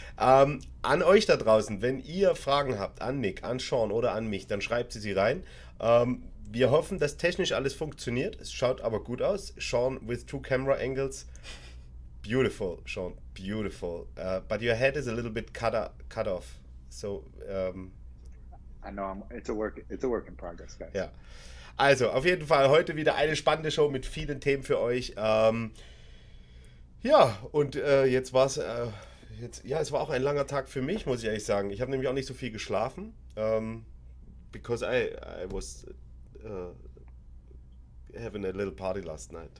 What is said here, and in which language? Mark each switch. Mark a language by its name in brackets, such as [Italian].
[German] An euch da draußen, wenn ihr Fragen habt an Nick, an Sean oder an mich, dann schreibt sie rein. Wir hoffen, dass technisch alles funktioniert. Es schaut aber gut aus. [English] Sean with 2 camera angles. Beautiful, Sean. Beautiful. But your head is a little bit cut off. So, I know it's a work in progress, guys. [German] ja. Also, auf jeden Fall heute wieder eine spannende Show mit vielen Themen für euch. Ja, und jetzt war es... es war auch ein langer Tag für mich, muss ich ehrlich sagen. Ich habe nämlich auch nicht so viel geschlafen, [English] because I was having a little party last night.